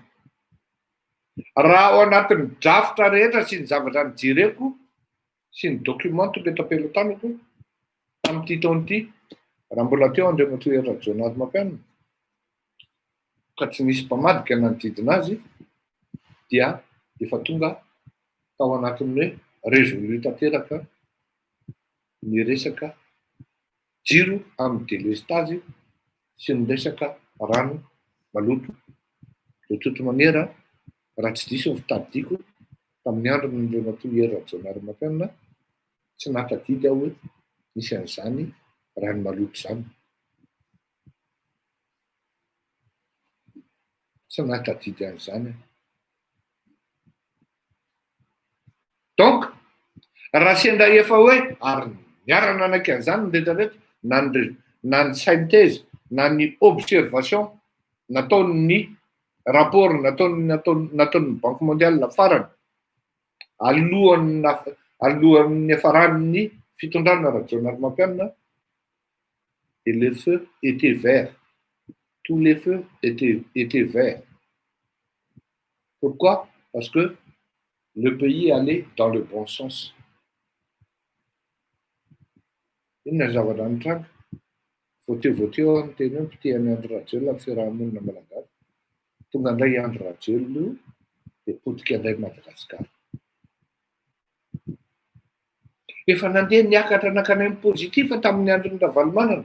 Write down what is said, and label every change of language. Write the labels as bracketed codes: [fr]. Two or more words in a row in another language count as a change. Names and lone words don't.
[mg] Raha ao anatin'ny drafitra rehetra sy ny zavatra nijereko sy ny documento petrapelotaniko tamin'ity taona ity, raha mbola teo andriamatoa Rajonary Mampianina ka tsy nisy mpamadika nanodidina azy, dia efa tonga tao anatin'ny hoe résolu tanteraka ny resaka jiro amin'ny délestage sy ny resaka rano maloto. [fr] De toute manière, [mg] raha tsy diso ny fitadidiako tamin'ny andron'Andriamatoa Rajonary Mampianina, tsy natadidy aho hoe misy an'izany rano maloto zany. Tsy natadidy an'izany. Donc, raha sendra efa hoe ary niarana anaky an'izany rehetrarehetra, na ny synthèse, na ny observation nataon'ny rapport nataon'ny Banque mondiale farany alohan'ny hafaran'ny fitondrana Rajonary Mampianina, [fr] et les feux étaient verts. Tous les feux étaient verts. Pourquoi? Parce que le pays allait dans le bon sens. [mg] Inona zavatra nitranga? Voateo ny teny hoe mpitehany Andry Rajoelina amin'ny fiarahamonina malagasy. Tonga indray Andry Rajoelina io, dia potika indray Madagasikara. Efa nandeha niakatra nakany amin'ny pozitiva tamin'ny andron'ny Ravalomanana.